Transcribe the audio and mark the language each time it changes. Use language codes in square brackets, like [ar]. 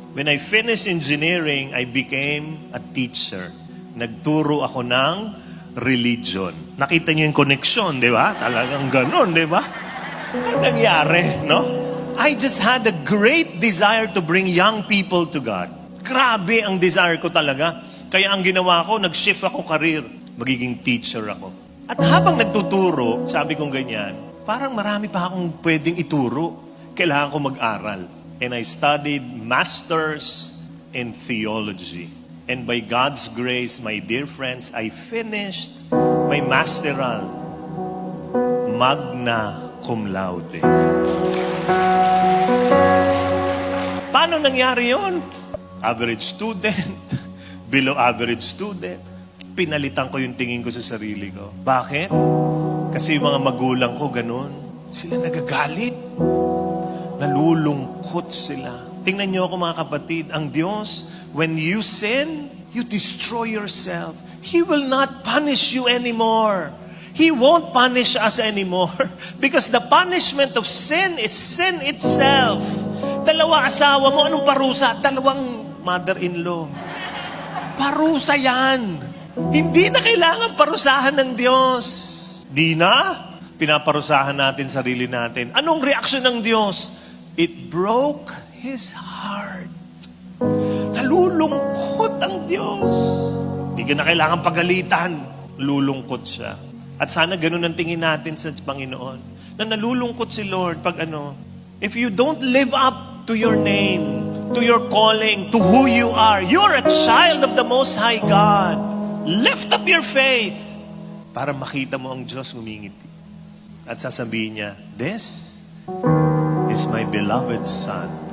[en] When I finished engineering, I became a teacher. [tl] Nagturo ako ng religion. Nakita niyo yung connection, di ba? Talagang ganon, di ba? Ang nangyari, no? [en] I just had a great desire to bring young people to God. [tl] Grabe ang desire ko talaga. Kaya ang ginawa ko, nag-shift ako career. Magiging teacher ako. At habang nagtuturo, sabi kong ganyan, parang marami pa akong pwedeng ituro. Kailangan ko mag-aral. [en] And I studied masters in theology. And by God's grace, my dear friends, I finished my masteral, magna cum laude. [tl] Paano nangyari yon? Average student, below average student. Pinalitan ko yung tingin ko sa sarili ko. Bakit? Kasi yung mga magulang ko ganun. Sila nagagalit. Nalulungkot sila. Tingnan niyo ako mga kapatid, ang Diyos, [en] when you sin, you destroy yourself. He will not punish you anymore. He won't punish us anymore. Because the punishment of sin is sin itself. [tl] Dalawa asawa mo, anong parusa? Dalawang mother-in-law. Parusa yan. Hindi na kailangan parusahan ng Diyos. Di na? Pinaparusahan natin sarili natin. Anong reaksyon ng Diyos? [en] It broke His heart. [tl] Nalulungkot ang Diyos. Hindi ka na kailangan pagalitan. Lulungkot siya. At sana ganun ang tingin natin sa Panginoon. Na nalulungkot si Lord pag [en] if you don't live up to your name, to your calling, to who you are, you're a child of the Most High God. Lift up your faith [tl] para makita mo ang Diyos ngumingiti. At sasabihin niya, [en] this is my beloved Son.